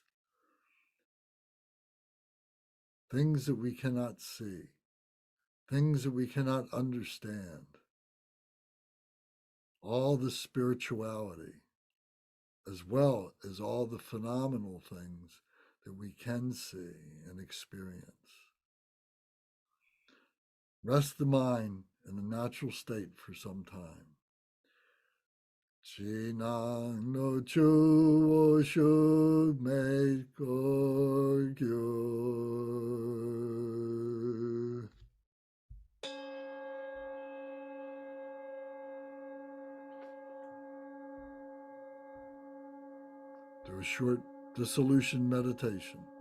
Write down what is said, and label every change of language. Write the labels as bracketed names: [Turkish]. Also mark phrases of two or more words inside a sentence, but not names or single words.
[English] things that we cannot see, things that we cannot understand, all the spirituality, as well as all the phenomenal things that we can see and experience. Rest the mind in a natural state for some time. Chinang no chu wo shu mei ko gyu. Do a short dissolution meditation.